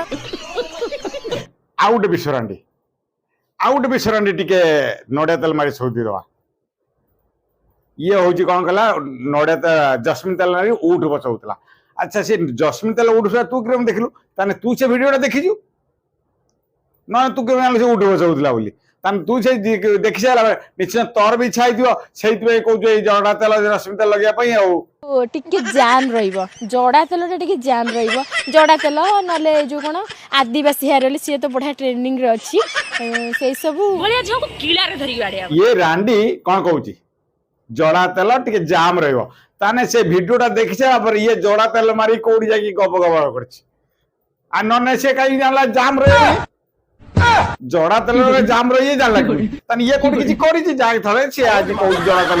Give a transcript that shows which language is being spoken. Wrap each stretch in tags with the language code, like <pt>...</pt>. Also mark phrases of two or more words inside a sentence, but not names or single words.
<or>ଆଉ ଗୋଟେ ବିଷରାଣ୍ଡି ଟିକେ ନଡିଆ ତେଲ ମାରି ସଉଦି ଦବା ଇଏ ହଉଛି କଣ କଲା ନଡିଆ ଜସ୍ମିନ ତେଲ ମାରି ଉଠୁ ବସ ହଉଥିଲା ଆଚ୍ଛା ସେ ଜସ୍ମିନ ତେଲ ଉଠୁଥିଲା ତୁ କେମିତି ଦେଖିଲୁ ତାହେଲେ ତୁ ସେ ଭିଡିଓଟା ଦେଖିଛୁ ନା ତୁ କେମିତି ଜାଣିଲୁ ସେ ଉଠୁ ବସ ହଉଥିଲା ବୋଲି ତାହେଲେ ତୁ ସେ ଦେଖି ସାରିଲା ବେଳେ ନିଶ୍ଚୟ ତୋର ବି ଇଚ୍ଛା ହେଇଥିବ ସେଇଥିପାଇଁ କହୁଛୁ ଏଇ ଜଡା ତେଲ ଜସ୍ମିନ ତେଲ ଲଗେଇବା ପାଇଁ ଆଉ ଟିକେ ଜାମ୍ ରହିବ ଜଡ଼ା ତେଲଟା ଟିକେ ଜାମ୍ ରହିବ ଜଡ଼ା ତେଲ ନହେଲେ ଯୋଉ କଣ ଆଦିବାସୀ</or> <en>hair oil</en> <or>ସିଏ ତ ବଢିଆ ଟ୍ରେଣ୍ଡିଂରେ ଅଛି ସେଇ ସବୁ भलिया जो को किला रे धरी गाड़िया ଇଏ ରାଣ୍ଡି କଣ କହୁଛି ଜଡା ତେଲ ଟିକେ ଜାମ୍ ରହିବ ତାହେଲେ ସେ ଭିଡିଓଟା ଦେଖି ସାରିଲା ପରେ ଇଏ ଜଡା ତେଲ ମାରି କୋଉଠି ଯାଇକି ଗପ କରିଛି ଆଉ ନହେଲେ ସେ କାହିଁକି ଜାଣିଲା ଜାମ୍ ରହିବ ଜଡା ତେଲରେ ଜାମ୍ ରହି ଜାଣିଲା ତାହେଲେ ଇଏ କୋଉଠି କିଛି କରିଛି ଯାହା ଥରେ ସିଏ ଆଜି କହୁଛି ଜଡା ତେଲ</or>